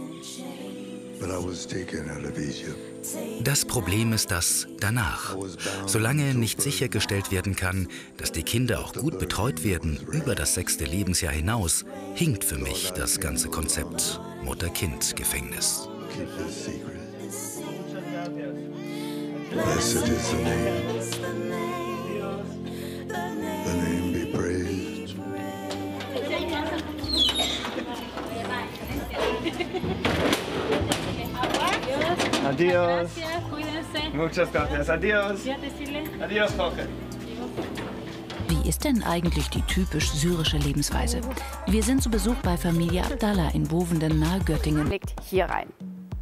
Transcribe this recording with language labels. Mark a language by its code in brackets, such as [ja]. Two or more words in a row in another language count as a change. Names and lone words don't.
[de] Das Problem ist das danach. Solange nicht sichergestellt werden kann, dass die Kinder auch gut betreut werden über das 6. Lebensjahr hinaus, hinkt für mich das ganze Konzept Mutter-Kind-Gefängnis. [en] Blessed is the name. The name be praised. [es] Adios. Muchas gracias. Adios. Adios, Jorge. [de] Wie ist denn eigentlich die typisch syrische Lebensweise? Wir sind zu Besuch bei Familie Abdallah in Bovenden nahe Göttingen. Legt hier rein.